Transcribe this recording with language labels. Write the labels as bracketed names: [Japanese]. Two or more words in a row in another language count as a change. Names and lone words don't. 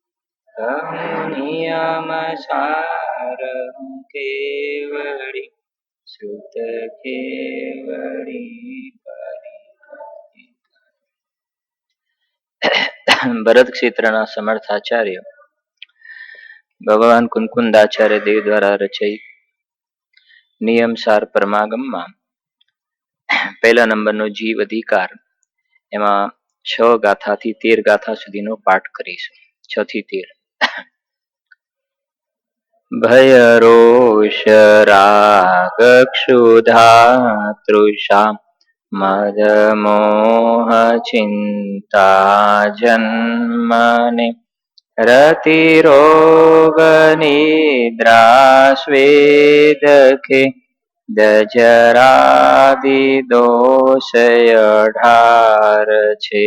[Gujarati] નિયમસારં કેવળી શ્રુત કેવળી ભરત ક્ષેત્રના સમર્થાચાર્ય ભગવાન કુંકુંદાચાર્ય દેવ દ્વારા રચિત નિયમસાર પરમાગમમાં પહેલા નંબરનો જીવ અધિકાર એમાં 6 ગાથાથી 13 ગાથા સુધીનો પાઠ કરીશું. 6 થી 13. ભય રોષ રાગ ક્ષુધા તૃષા મદ મોહ ચિંતા જન્મને રતિ રોગ નિદ્રા સ્વેદ ખે દજરાદિ દોષ 18 છે.